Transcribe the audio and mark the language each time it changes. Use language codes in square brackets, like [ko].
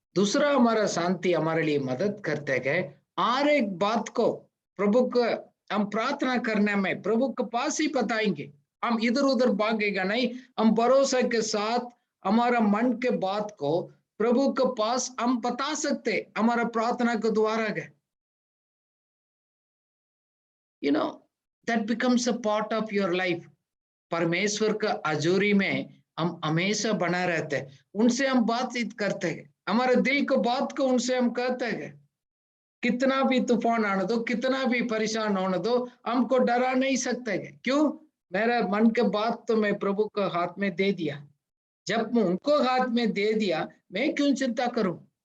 [hi] दूसरा, हमारा शांति हमारे लिए मदद करते गए। हर एक बात को प्रभु को हम प्रार्थना करने में प्रभु के पास ही बताएंगे। हम इधर उधर भागेगा नहीं, हम भरोसा के साथ हमारा मन के बात को प्रभु के पास हम बता सकते, हमारा प्रार्थना के द्वारा गए। [en] you know that becomes a part of your life। [hi] परमेश्वर का हजूरी में हम हमेशा बना रहते हैं, उनसे हम बातचीत करते हैं, हमारे दिल को बात को उनसे हम कहते हैं। कितना भी तूफान आने दो, कितना भी परेशान होने दो, हमको डरा नहीं सकते। क्यों? मेरा मन के बात तो मैं प्रभु को हाथ में दे दिया। जब मैं उनको हाथ में दे दिया, मैं क्यों चिंता करूं?